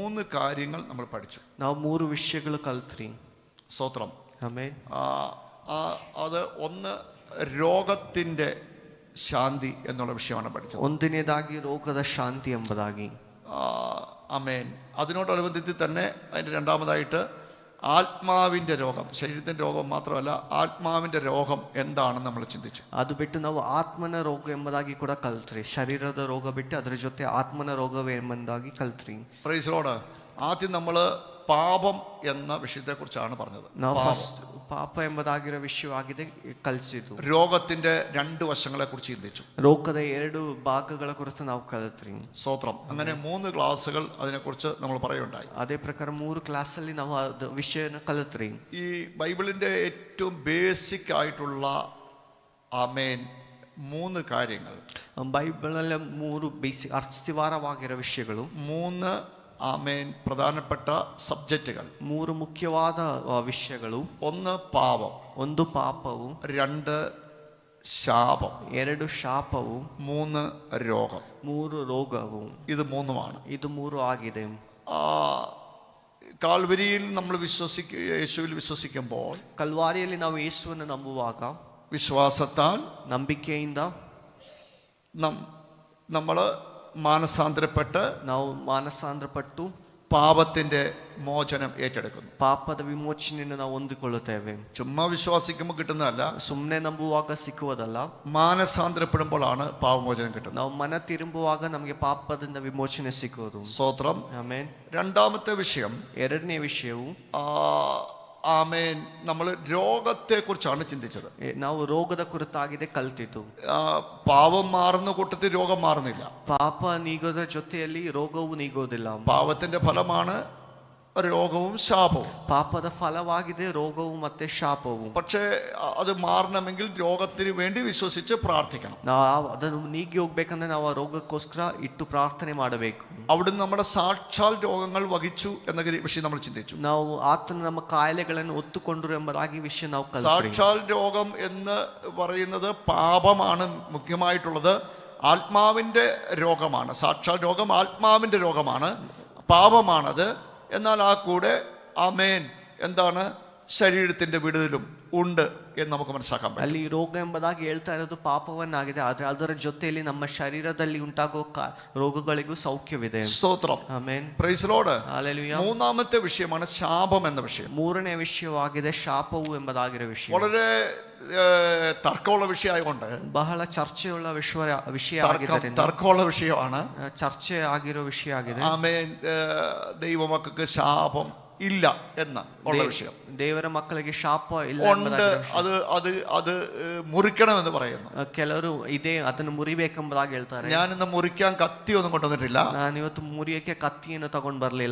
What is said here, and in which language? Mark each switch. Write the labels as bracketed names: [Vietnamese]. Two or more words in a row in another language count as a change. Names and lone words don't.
[Malayalam] 3 കാര്യങ്ങൾ നമ്മൾ പഠിച്ചു. [Kannada] ನಾವು 3 ವಿಷಯಗಳು ಕಲ್ತ್ರಿ. [Malayalam] സ്തോത്രം. ആമേൻ. അത് ഒന്ന് രോഗത്തിൻ്റെ ശാന്തി എന്നുള്ള വിഷയമാണ് പഠിച്ചത്. [Kannada] ಒಂದನೇದಾಗಿ ರೋಗದ ಶಾಂತಿ ಎಂಬುದಾಗಿ. [Malayalam] ആമേൻ. അതിനോടനുബന്ധിച്ച് തന്നെ അതിൻ്റെ രണ്ടാമതായിട്ട് ആത്മാവിൻ്റെ രോഗം, ശരീരത്തിൻ്റെ രോഗം മാത്രമല്ല ആത്മാവിൻ്റെ രോഗം എന്താണെന്ന് നമ്മൾ ചിന്തിച്ചു. [Kannada] ಅದು ಬಿಟ್ಟು ನಾವು ಆತ್ಮನ ರೋಗ ಎಂಬುದಾಗಿ ಕೂಡ ಕಲ್ತ್ರಿ. ಶರೀರದ ರೋಗ ಬಿಟ್ಟು ಅದರ ಜೊತೆ ಆತ್ಮನ ರೋಗವೆಂಬುದಾಗಿ ಕಲ್ತ್ರಿ. [English] Praise Lord. [Malayalam] ആദ്യം നമ്മൾ പാപം എന്ന വിഷയത്തെക്കുറിച്ചാണ് പറഞ്ഞത്. [Kannada] ನಾವು ಫಸ್ಟ್ ಪಾಪ ಎಂಬುದಾಗಿರೋ ವಿಷಯವಾಗಿದೆ ಕಲಿಸಿದ್ದು. [Malayalam] രോഗത്തിന്റെ 2 വശങ്ങളെ കുറിച്ച് ചിന്തിച്ചു. [Kannada] ರೋಗದ 2 ಭಾಗಗಳ ಕುರಿತು ನಾವು ಕಲಿತ್ರಿ. [Malayalam] സ്തോത്രം. അങ്ങനെ 3 ക്ലാസ്സുകൾ അതിനെക്കുറിച്ച് നമ്മൾ പറയുണ്ടായി. [Kannada] ಅದೇ ಪ್ರಕಾರ 3 ಕ್ಲಾಸಲ್ಲಿ ನಾವು ವಿಷಯನ ಕಲಿತ್ರಿ. [Malayalam] ഈ ബൈബിളിന്റെ ഏറ്റവും ബേസിക് ആയിട്ടുള്ള ആമേൻ 3 കാര്യങ്ങൾ, [Kannada] ಬೈಬಲಲ್ಲಿ 3 ಬೇಸಿಕ್ ಅಸ್ಥಿವಾರವಾಗಿರೋ ವಿಷಯಗಳು, [Malayalam] 3 ആമേൻ പ്രധാനപ്പെട്ട സബ്ജക്റ്റുകൾ, [Kannada] 3 ಮುಖ್ಯವಾದ ವಿಷಯಗಳು. [Malayalam] 1 പാപം, [Kannada] 1 ಪಾಪವು, [Malayalam] 2 ശാപം, [Kannada] 2 ಶಾಪವು, [Malayalam] 3 രോഗം. [Kannada] 3 ರೋಗವು. [Malayalam] ഇത് 3മാണ്. [Kannada] ಇದು 3 ಆಗಿದೆ. [Malayalam] കാൽവരിയിൽ നമ്മൾ യേശുവിൽ വിശ്വസിക്കുമ്പോൾ, [Kannada] ಕಲ್ವಾರಿಯಲ್ಲಿ ನಾವು ಯೇಸುವನ್ನು ನಂಬುವಾಗ, [Malayalam] വിശ്വാസത്താൽ [Kannada] ನಂಬಿಕೆಯಿಂದ [Malayalam] നമ്മൾ മാനസാന്തരപ്പെട്ട്, [Kannada] ನಾವು ಮಾನಸಾಂತರಪಟ್ಟು [Malayalam] പാപത്തിന്റെ മോചനം ഏറ്റെടുക്കുന്നു. [Kannada] ಪಾಪದ ವಿಮೋಚನೆಯನ್ನು ನಾವು ಹೊಂದಿಕೊಳ್ಳುತ್ತೇವೆ. [Malayalam] ചുമ്മാ വിശ്വാസിക്കുമ്പോൾ കിട്ടുന്നതല്ല, [Kannada] ಸುಮ್ಮನೆ ನಂಬುವಾಗ ಸಿಕ್ಕುವುದಲ್ಲ. [Malayalam] മാനസാന്തരപ്പെടുമ്പോഴാണ് പാപമോചനം കിട്ടുന്നത്. [Kannada] ನಾವು ಮನ ತಿರುಗುವಾಗ ನಮಗೆ ಪಾಪದಿಂದ ವಿಮೋಚನೆ ಸಿಕ್ಕುವುದು. [Malayalam] സ്തോത്രം. [Kannada] ಆಮೇನ್. [Malayalam] രണ്ടാമത്തെ വിഷയം, [Kannada] ಎರಡನೇ ವಿಷಯವು [Malayalam] ആമേൻ, നമ്മൾ രോഗത്തെ കുറിച്ചാണ് ചിന്തിച്ചത്. [Kannada] ನಾವು ರೋಗದ ಕುರಿತಾಗಿದೆ ಕಲ್ತಿದ್ದು. [Malayalam] പാപം മാറുന്ന കൂട്ടത്തിൽ രോഗം മാറുന്നില്ല. [Kannada] ಪಾಪ ನೀಗೋದ ಜೊತೆಯಲ್ಲಿ ರೋಗವು ನೀಗೋದಿಲ್ಲ. [Malayalam] പാപത്തിന്റെ ഫലമാണ് രോഗവും ശാപവും. [Kannada] ಪಾಪದ ಫಲವಾಗಿದೆ ರೋಗವು ಮತ್ತೆ ಶಾಪವು. [Malayalam] പക്ഷേ അത് മാറണമെങ്കിൽ രോഗത്തിന് വേണ്ടി വിശ്വസിച്ച് പ്രാർത്ഥിക്കണം. [Kannada] ನಾವು ಅದನ್ನು ನೀಗಿ ಹೋಗ್ಬೇಕಂದ್ರೆ ನಾವು ಆ ರೋಗಕ್ಕೋಸ್ಕರ ಇಟ್ಟು ಪ್ರಾರ್ಥನೆ ಮಾಡಬೇಕು. [Malayalam] അവിടുന്ന് നമ്മുടെ സാക്ഷാൽ രോഗങ്ങൾ വഹിച്ചു എന്ന വിഷയം നമ്മൾ ചിന്തിച്ചു. [Kannada] ನಾವು ಆತನು ನಮ್ಮ ಕಾಯಿಲೆಗಳನ್ನು ಒತ್ತುಕೊಂಡರು ಎಂಬುದಾಗಿ ವಿಷಯ ನಾವು ಕಲಿತ್ರಿ. [Malayalam] സാക്ഷാൽ രോഗം എന്ന് പറയുന്നത് പാപമാണ് മുഖ്യമായിട്ടുള്ളത്. ആത്മാവിന്റെ രോഗമാണ്. സാക്ഷാൽ രോഗം ആത്മാവിന്റെ രോഗമാണ്, പാപമാണത്. എന്നാൽ ആ കൂടെ ആമേൻ എന്താണ്, ശരീരത്തിന്റെ വിടുതലും ഉണ്ട് എന്ന് നമുക്ക് മനസ്സിലാക്കാൻ പറ്റും. [Kannada] ಅಲ್ಲಿ ರೋಗ ಎಂಬುದಾಗಿ ಹೇಳ್ತಾ ಇರೋದು ಪಾಪವನ್ನಾಗಿದೆ, ಆದರೆ ಅದರ ಜೊತೆಯಲ್ಲಿ ನಮ್ಮ ಶರೀರದಲ್ಲಿ ಉಂಟಾಗೋ ರೋಗಗಳಿಗೂ ಸೌಖ್ಯವಿದೆ. [Malayalam] സ്തോത്രം. [Kannada] ಆಮೆನ್. [English] Praise Lord. [Malayalam] ഹല്ലേലൂയ. മൂന്നാമത്തെ വിഷയമാണ് ശാപം എന്ന വിഷയം. [Kannada] ಮೂರನೇ ವಿಷಯವಾಗಿದೆ ಶಾಪವು ಎಂಬುದಾಗಿರೋ ವಿಷಯ. [Malayalam] വളരെ തർക്കമുള്ള വിഷയമായതുകൊണ്ട്, [Kannada] ಬಹಳ ಚರ್ಚೆಯುಳ್ಳ ವಿಷಯ ಆಗಿದ್ದರಿಂದ, [Malayalam] തർക്കമുള്ള വിഷയമാണ്, [Kannada] ಚರ್ಚೆ ಆಗಿರೋ ವಿಷಯ ಆಗಿದೆ. [Malayalam] ആമേൻ. ദൈവമക്കൾക്ക് ശാപം ഇല്ല എന്ന ഉള്ള വിഷയം. [Kannada] ದೇವರ ಮಕ್ಕಳಿಗೆ ಶಾಪ ಇಲ್ಲ [Malayalam] ഉണ്ട്, അത് മുറിക്കണമെന്ന് പറയുന്നു. [Kannada] ಕೆಲವರು ಇದೆ, ಅದನ್ನು ಮುರಿಬೇಕೆಂಬುದಾಗಿ ಹೇಳ್ತಾರೆ. [Malayalam] ഞാനിന്ന് മുറിക്കാൻ കത്തി ഒന്നും കൊണ്ടുവന്നിട്ടില്ല. [Kannada] ನಾನು ಇವತ್ತು ಮುರಿಯಕ್ಕೆ ಕತ್ತಿಯನ್ನು ತಗೊಂಡು ಬರಲಿಲ್ಲ.